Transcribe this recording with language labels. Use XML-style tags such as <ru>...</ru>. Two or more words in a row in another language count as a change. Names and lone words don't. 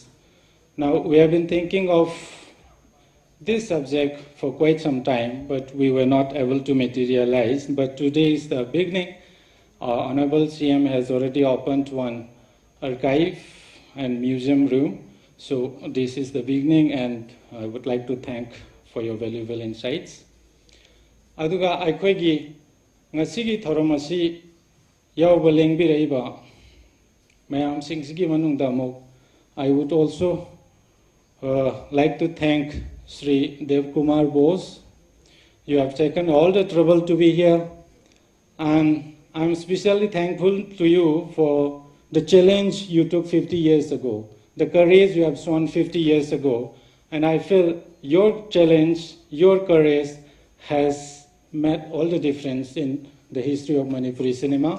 <en>Now, we have been thinking of this subject for quite some time, but we were not able to materialize. But today is the beginning. Our Honorable CM has already opened one archive and museum room. So this is the beginning, and I would like to thank for your valuable insights.</en> <mni>Aduga aikoigi ngasigi thoromasi yauba lengbiraiba mayam singsigi manungda mo.</mni> <en>I would also like to thank Sri Kumar Bose. You have taken all the trouble to be here, and I'm especially thankful to you for the challenge you took 50 years ago, the courage you have shown 50 years ago, and I feel your challenge, your courage has made all the difference in the history of Manipuri cinema.</en>